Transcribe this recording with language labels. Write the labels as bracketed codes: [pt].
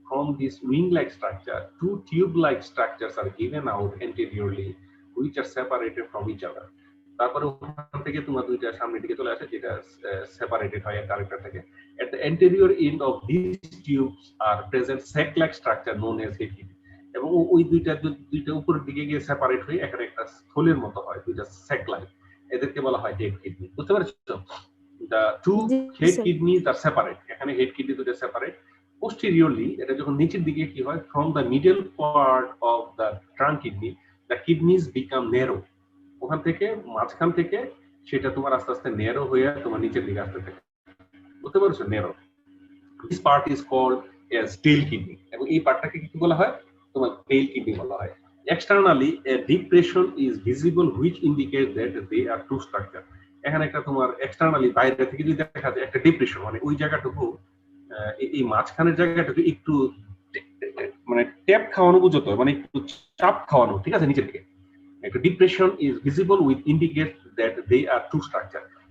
[en] From this wing-like structure, two tube-like structures are given out anteriorly, which are separated from each other. [bn] তারপরে ওখান থেকে তোমার দুইটা সামনের দিকে চলে আসে, যেটা সেপারেটেড হয় একটা আরেকটা থেকে। [en] At the anterior end of these tubes are present sac-like structure known as head kidney, [bn] এবং ওই দুইটা উপরের দিকে গিয়ে সেপারেট হয়ে এখানে একটা স্থলের মতো হয়, দুইটা sac-like, এদেরকে বলা হয় হেড কিডনি। বুঝতে পারছো? [en] The two [bn] G [en] head [bn] sir. [en] kidneys are separate, [bn] এখানে হেড কিডনি দুটো সেপারেট। Posteriorly, এটা যখন নিচের দিকে কি হয়, [en] from the middle part of the trunk kidney the kidneys become narrow, [bn] ওখান থেকে মাঝখান থেকে সেটা তোমার আস্তে আস্তে ন্যারো হয়ে তোমার নিচের দিকে আসতে থাকে। বুঝতে পারছো? Narrow. [en] This part is called as tail kidney, [bn] এবং এই পার্টটাকে কি বলা হয়? তোমার tail kidney বলা হয়। [en] Externally, a depression is visible which indicates that they are two structure. [bn] এখানে একটা তোমার এক্সটার্নালি বাইরে থেকে যদি দেখা যায় একটা ডিপ্রেশন, মানে ওই জায়গাটুকু এই মাঝখানের জায়গাটুকু একটু মানে ট্যাপ খাওয়ানো, বুঝো তো, মানে একটু চাপ খাওয়ানো, ঠিক আছে, নিচের দিকে একটা [en] Depression is visible with indicate that they are two structure.